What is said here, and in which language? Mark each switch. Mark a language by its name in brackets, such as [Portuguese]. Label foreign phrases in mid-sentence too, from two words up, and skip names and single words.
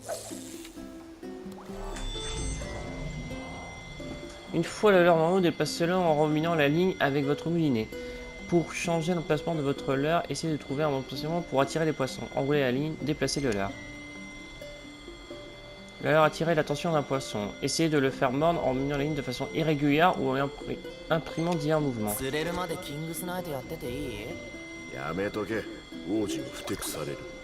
[French] Une fois le leurre en haut, déplacez-le en remuant la ligne avec votre moulinet. Pour changer l'emplacement de votre leurre, essayez de trouver un bon emplacement pour attirer les poissons. Enroulez la ligne, déplacez le leurre. Le leurre attire l'attention d'un poisson. Essayez de le faire mordre en remuant la ligne de façon irrégulière ou en imprimant divers mouvements. [Japanese] 釣れるまでキングスナイトやってていい？やめとけ王子にふてくされる